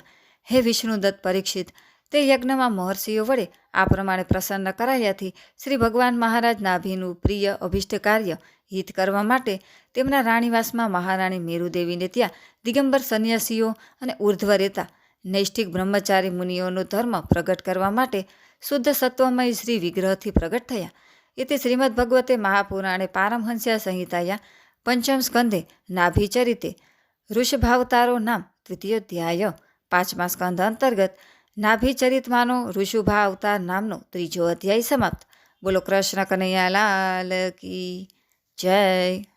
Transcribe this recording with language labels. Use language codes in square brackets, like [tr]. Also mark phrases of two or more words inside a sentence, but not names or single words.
[gu] હે વિષ્ણુદત્ત પરીક્ષિત, તે યજ્ઞમાં મહર્ષિઓ વડે આ પ્રમાણે પ્રસન્ન કરાયાથી શ્રી ભગવાન મહારાજ નાભીનું પ્રિય અભિષ્ટ કાર્ય હિત કરવા માટે તેમના રાણીવાસમાં મહારાણી મેરુદેવીને ત્યાં દિગંબર સંન્યાસીઓ અને ઉર્ધ્વ રહેતા નૈષ્ઠિક બ્રહ્મચારી મુનિઓનો ધર્મ પ્રગટ કરવા માટે શુદ્ધ સત્વમય શ્રી વિગ્રહથી પ્રગટ થયા. [sa] इति श्रीमद्भगवते महापुराणे पारमहंस्या संहिताया पंचम स्कंधे नाभिचरिते ऋषभावतारो नाम द्वितीयोध्याय [gu] 5મા સ્કંધ અંતર્ગત નાભિચરિતમાનો ઋષુભા અવતાર નામનો ત્રીજો અધ્યાય સમાપ્ત. [hi] बोलो कृष्ण कन्हैया लाल की जय.